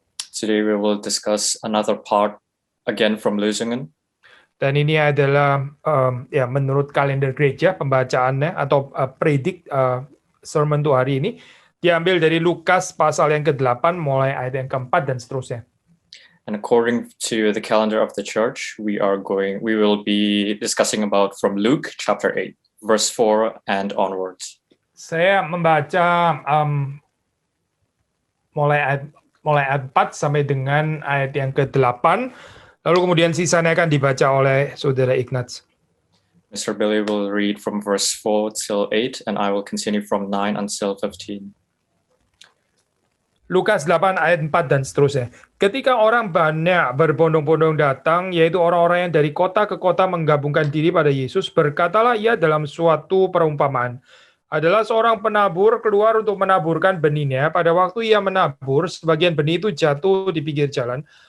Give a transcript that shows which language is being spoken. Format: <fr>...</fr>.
<en>Today we will discuss another part again from Lösungen.</en> <id>Dan ini adalah menurut kalender gereja pembacaannya atau predik sermon untuk hari ini diambil dari Lukas pasal yang ke-8 mulai ayat yang ke-4 dan seterusnya.</id> <en>And according to the calendar of the church, we will be discussing about from Luke chapter 8, verse 4 and onwards.</en> <id>Saya membaca mulai ayat 4 sampai dengan ayat yang ke-8, lalu kemudian sisanya akan dibaca oleh saudara Ignaz.</id> <en>Mr. Billy will read from verse 4 till 8, and I will continue from 9 until 15.</en> <id>Lukas 8 ayat 4 dan seterusnya. Ketika orang banyak berbondong-bondong datang, yaitu orang-orang yang dari kota ke kota menggabungkan diri pada Yesus, berkatalah ia dalam suatu perumpamaan. Adalah seorang penabur keluar untuk menaburkan benihnya. Pada waktu ia menabur, sebagian benih itu jatuh di pinggir jalan.</id>